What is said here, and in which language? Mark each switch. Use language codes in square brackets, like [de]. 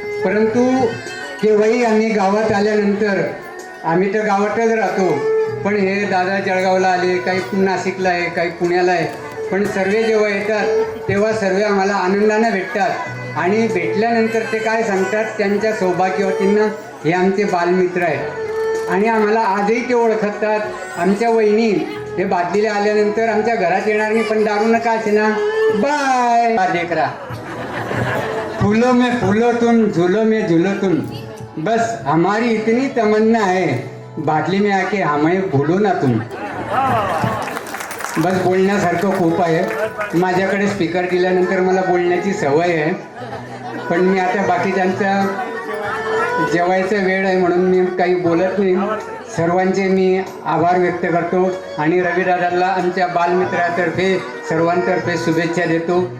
[mr] परंतु केव्हाही आम्ही गावात आल्यानंतर, आम्ही तर गावातच राहतो, पण हे दादा जळगावला आले, काही नाशिकला आहे, काही पुण्याला आहे, पण सर्व जेव्हा येतात तेव्हा सर्व आम्हाला आनंदानं भेटतात. आणि भेटल्यानंतर ते काय सांगतात, त्यांच्या सौभाग्यवतींना हे आमचे बालमित्र आहेत. आणि आम्हाला आजही ते ओळखतात. आमच्या वहिनी हे बादलीला आल्यानंतर आमच्या घरात येणार नाही, पण दारू नका ना, [hi] बाय देखरा, फूलों में फूलो तुम, झूलो में झूलो तुम, बस हमारी इतनी तमन्ना है, बादली में आके हमें भूलो ना तुम. [mr] बस बोलण्यासारखं खूप आहे. माझ्याकडे स्पीकर दिल्यानंतर मला बोलण्याची सवय आहे, पण मी आता बाकीच्यांचा जेवायचा वेळ आहे म्हणून मी काही बोलत नाही. सर्वांचे मी आभार व्यक्त करतो आणि रविदादाला आमच्या बालमित्रातर्फे सर्वांतर्फे शुभेच्छा देतो.